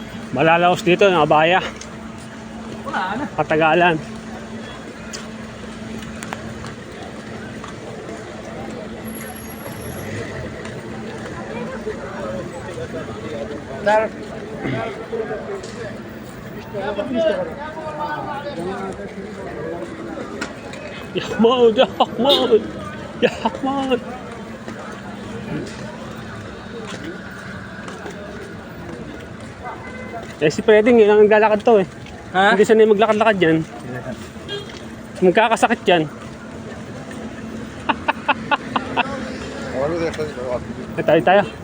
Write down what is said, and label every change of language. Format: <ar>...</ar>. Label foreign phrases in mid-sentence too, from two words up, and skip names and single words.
<tl>Malalaos dito ng abaya. Wala na. Katagalan. Dar. Ya Ahmad, ya Ahmad, ya Ahmad. Eh si Freding, yun ang naglalakad to eh. Ha? Hindi sanay maglakad-lakad yan. Magkakasakit yan. Tayo.</tl>